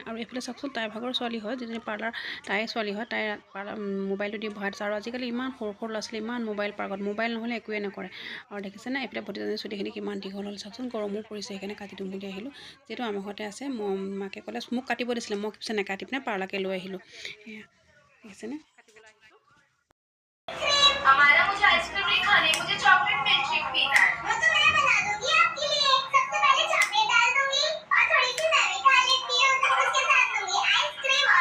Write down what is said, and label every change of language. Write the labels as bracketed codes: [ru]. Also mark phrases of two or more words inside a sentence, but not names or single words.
[as] আৰু এইফালে চাওকচোন, তাইৰ ভাগৰ ছোৱালী হয়, যিজনী পাৰ্লাৰ তাইৰ ছোৱালী হয়, তাই মোবাইলটো দি ভৰাই দিছে। আৰু আজিকালি ইমান সৰু সৰু ল'ৰা ছোৱালী ইমান মোবাইল পাৰ্গত, মোবাইল নহ'লে একোৱে নকৰে। আৰু দেখিছেনে এইফালে ভতিজাজনী চুলিখিনি কিমান দীঘল হ'ল চাওকচোন। গৰমো পৰিছে, সেইকাৰণে কাটি দিম বুলি আহিলোঁ। যিহেতু আমাৰ ঘৰতে আছে, মাকে ক'লে মোক কাটিব দিছিলে, মই পিছে নেকাটি পিনে পাৰ্লাৰকে লৈ আহিলোঁ। দেখিছেনে? [hi] हमारा मुझे आइसक्रीम नहीं खानी, मुझे [en] chocolate milkshake [hi] पीना है। वो तो मैं बना दूंगी आपके लिए। सबसे पहले चॉकलेट डाल दूंगी और थोड़ी सी मैं भी खा लेती हूँ, तो उसके साथ दूंगी आइसक्रीम और